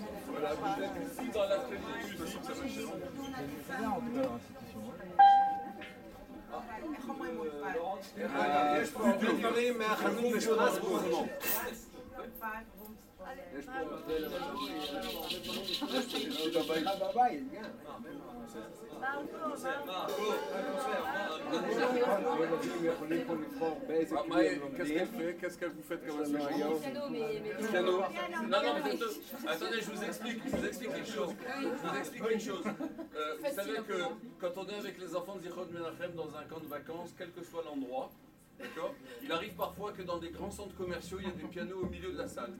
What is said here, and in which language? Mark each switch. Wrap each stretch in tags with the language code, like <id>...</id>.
<fr>Voilà, vous êtes ici dans l'atelier musique, ça va chez nous. C'est bien en tout cas l'institution.</fr> <he>יש פה הרבה דברים מהחנות בשטרסבורג. יש פה בבית, גם. יכולים פה לבחור באיזה כלי הם לומדים.</he> <fr>Qu'est-ce que vous faites comme instrument? Piano. Non, non, mais attendez, je vous explique quelque chose. Vous savez que quand on est avec les enfants de Zichron Menachem dans un camp de vacances, quel que soit l'endroit, D'accord? Il arrive parfois que dans des grands centres commerciaux, il y a des pianos au milieu de la salle.</fr>